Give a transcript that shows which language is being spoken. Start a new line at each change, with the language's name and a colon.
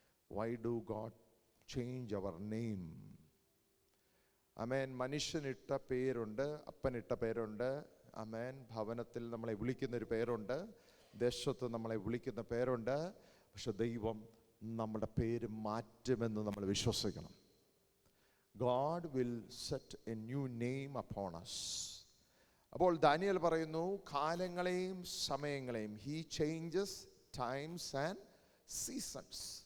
English: Why do God change our name? Amen.
Malayalam: മനുഷ്യനിട്ട പേരുണ്ട്, അപ്പനിട്ട പേരുണ്ട്. ആമേൻ. ഭവനത്തിൽ നമ്മളെ വിളിക്കുന്നൊരു പേരുണ്ട്, ദേശത്ത് നമ്മളെ വിളിക്കുന്ന പേരുണ്ട്. പക്ഷെ ദൈവം നമ്മുടെ പേര് മാറ്റുമെന്ന് നമ്മൾ വിശ്വസിക്കണം.
English: God will set a new name upon us.
Malayalam: അപ്പോൾ ദാനിയേൽ പറയുന്നു, കാലങ്ങളെയും സമയങ്ങളെയും,
English: He changes times and seasons.